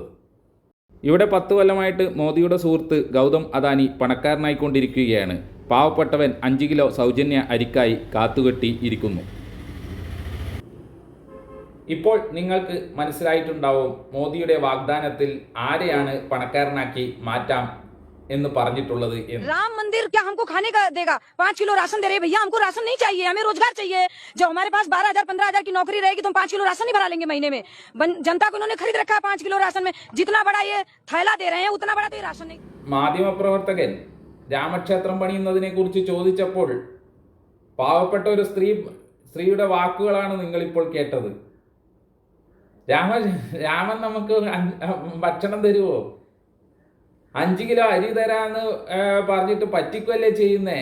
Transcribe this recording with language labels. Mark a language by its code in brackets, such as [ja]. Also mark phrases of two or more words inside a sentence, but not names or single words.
[ml] ഇവിടെ 10 കൊല്ലമായിട്ട് മോദിയുടെ സുഹൃത്ത് ഗൗതം അദാനി പണക്കാരനായിക്കൊണ്ടിരിക്കുകയാണ്. പാവപ്പെട്ടവൻ 5 കിലോ സൗജന്യ അരിക്കായി കാത്തുകെട്ടി ഇരിക്കുന്നു. ഇപ്പോൾ നിങ്ങൾക്ക് മനസ്സിലായിട്ടുണ്ടാവും മോദിയുടെ വാഗ്ദാനത്തിൽ ആരെയാണ് പണക്കാരനാക്കി മാറ്റാം എന്ന് പറഞ്ഞിട്ടുള്ളത്. [hi] राम मंदिर क्या हमको खाने का देगा? 5 किलो राशन दे रहे भैया, हमको राशन नहीं चाहिए, हमें रोजगार चाहिए। जो हमारे पास 12,000 15,000 की नौकरी रहेगी तो हम 5 किलो राशन नहीं भरा लेंगे महीने में। जनता को इन्होंने खरीद रखा है 5 किलो राशन में। जितना बड़ा ये थैला दे रहे हैं उतना बड़ा तो ये राशन नहीं। [ml] മാധ്യമപ്രവർത്തകൻ രാമക്ഷേത്രം പണിയുന്നതിനെ കുറിച്ച് ചോദിച്ചപ്പോൾ പാവപ്പെട്ട ഒരു സ്ത്രീയുടെ വാക്കുകളാണ് നിങ്ങളിപ്പോൾ കേട്ടത്. രാമൻ നമുക്ക് ഭക്ഷണം തരുമോ? 5 കിലോ അരി തരാന്ന് പറഞ്ഞിട്ട് പറ്റിക്കുമല്ലേ ചെയ്യുന്നേ?